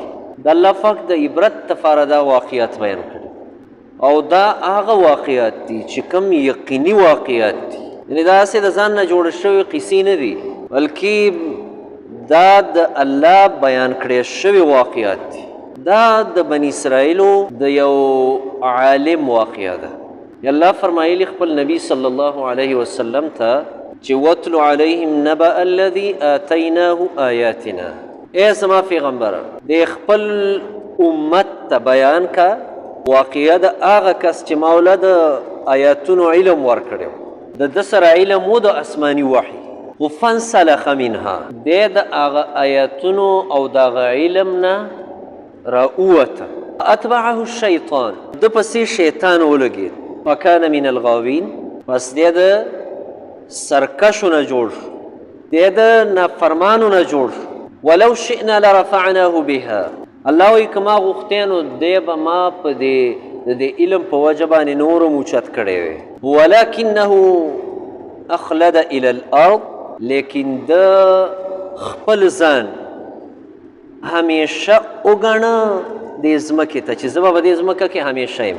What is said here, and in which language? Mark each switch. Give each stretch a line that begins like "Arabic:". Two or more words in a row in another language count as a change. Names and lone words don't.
Pashto: د الله پاک د عبرت دپاره دا واقعات بیان کړي او دا هغه واقعات دي چې کوم یقیني واقعات دي، یعنې دا هسې د ځان نه جوړې شوې قصې نه دي، بلکې دا د الله بیان کړی شوي واقعات دي. دا د بني اسرائیلو د یو عالم واقعه ده. الله فرمایلی خپل نبی
Arabic: صلی الله علیه وسلم
Pashto: ته چې
Arabic: وَاتْلُ عَلَيْهِمْ نَبَأَ الَّذِي آتَيْنَاهُ آیاتنا.
Pashto: ای زما پیغمبره د خپل امت ته بیان کا واقعه د هغه کس چې مولا د آیاتونو علم ورکړی، د ده سره علم و د آسماني وحي، خو
Arabic: فانسلخ منها
Pashto: دی د هغه آیاتونو او د هغه علم نه راووته.
Arabic: اتبعه الشیطان
Pashto: ده پسې شیطان ولګېد،
Arabic: فکان من الغاوین
Pashto: پس دی د سرکشو نه جوړ شو، دی د نافرمانو نه جوړ شو.
Arabic: ولو شئنا لرفعناه بها،
Pashto: الله وایي که ما غوښتی نو دی به ما په د علم په وجه باندې نور هم اوچت کړی وی.
Arabic: ولکنه اخلد الى الارض،
Pashto: لیکن د خپل ځان همیشه وګڼه دې ځمکې ته چې زه به په دې ځمکه کې همیشه یم.